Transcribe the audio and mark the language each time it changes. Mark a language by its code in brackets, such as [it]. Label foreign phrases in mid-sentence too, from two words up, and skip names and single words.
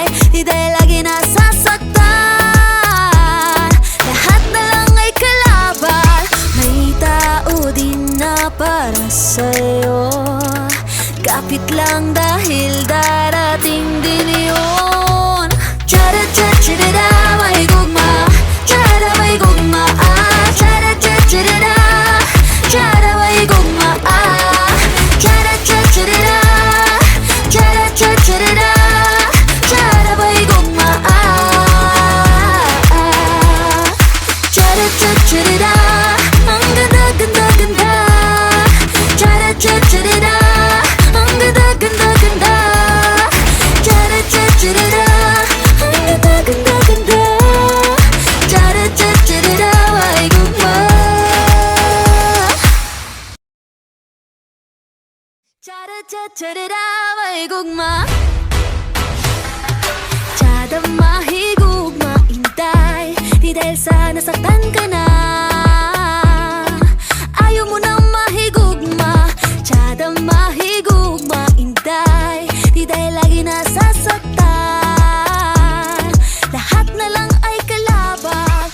[tl] Di dahil lagi nasasaktan, lahat na lang ay kalaban. May tao din na para sa'yo, kapit lang dahil darating din yun. [ceb] Tsada tsada tsada mahigugma, tsada mahigugma, tsada tsada tsada, tsada mahigugma, tsada tsada tsada, tsada tsada tsada, tsada mahigugma, tsada tsada tsada. [tl] Ang ganda ganda ganda, [ceb] tsada tsada tsada. [tl] Ang ganda ganda ganda, [ceb] tsada tsada tsada. [tl] Ang ganda ganda ganda, [ceb] tsada tsada tsada. Mahigugma, tsada tsada tsada. Mahigugma, tsada mahigugma, intay. [tl] Di dahil sa nasaktan ka na, ayaw mo nang mahigugma, [ceb] tsada mahigugma, intay. [tl] Di dahil lagi nasasaktan, lahat na lang ay kalaban.